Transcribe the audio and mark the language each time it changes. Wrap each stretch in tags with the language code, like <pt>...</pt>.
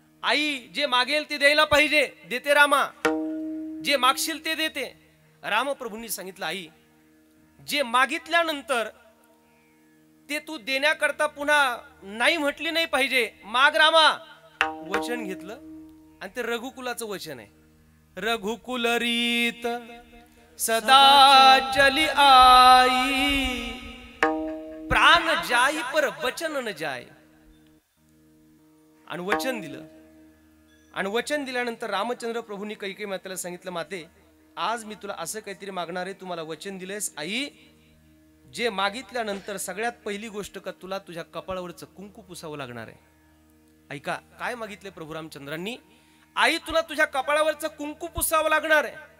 <mr>आई जे मागेल ते द्यायला पाहिजे, देते रामा. जे मागशील ते देते. रामप्रभूंनी सांगितलं, आई जे मागितल्यानंतर ते तू देण्याकरता पुन्हा नाही म्हटली नाही पाहिजे. माग रामा. वचन घेतलं आणि ते रघुकुलाचं वचन आहे.</mr> <hi>रघुकुल रीत सदा चली आई, प्राण जाई पर वचन न जाय.</hi> <mr>आणि वचन दिलं. आणि वचन दिल्यानंतर रामचंद्र प्रभूंनी कैकेयी मातेला सांगितलं, माते आज मी तुला असं काहीतरी मागणार आहे, तू मला वचन दिलेस. आई जे मागितल्यानंतर सगळ्यात पहिली गोष्ट का तुला तुझ्या कपाळावरचं कुंकू पुसावं लागणार आहे. ऐका काय मागितले प्रभू रामचंद्रांनी. आई तुला तुझ्या कपाळावरचं कुंकू पुसावं लागणार आहे.</mr>